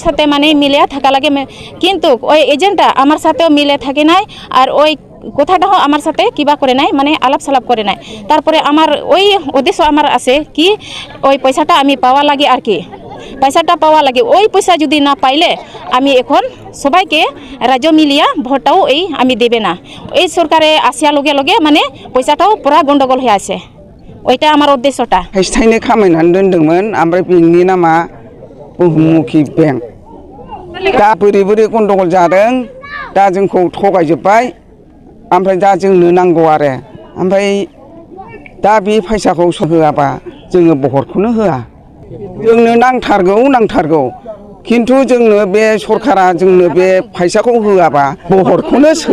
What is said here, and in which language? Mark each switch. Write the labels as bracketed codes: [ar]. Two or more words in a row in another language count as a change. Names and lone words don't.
[bn] সাথে মানে মিলে থাকা লাগে কিন্তু ওই এজেন্টটা আমার সাথেও মিলে থাকে নাই আর ওই কথাটাও আমার সাথে কিবা করে নাই মানে আলাপ সালাপ করে নাই তারপরে আমার ওই উদ্দেশ্য আমার আছে কি ওই পয়সাটা আমি পাওয়া লাগে আর কি পয়সাটা পাওয়া লাগে ওই পয়সা যদি না পাইলে আমি এখন সবাইকে রাজ্য মিলিয়া ভোটটাও এই আমি দেবে না এই সরকারে আসিয়া লগে লগে মানে পয়সাটাও পুরা গন্ডগোল হয়ে আছে ওইটা আমার উদ্দেশ্যটা [brx] थाइसे खामायनानै दोनदोंमोन ओमफ्राय बेनि नामा बहुमुखी बेंक दा बोरै गन्डगोल जादों दा जोंखौ थगायजोब्बाय ओमफ्राय दा जोंनो नांगौ आरो ओमफ्राय दा बे फैसाखौ होआबा जोङो बहरखौनो होआ जोंनो नांथारगौ खिन्थु जोंनो बे सरकारा जोंनो बे फैसाखौ होआबा बहरखौनो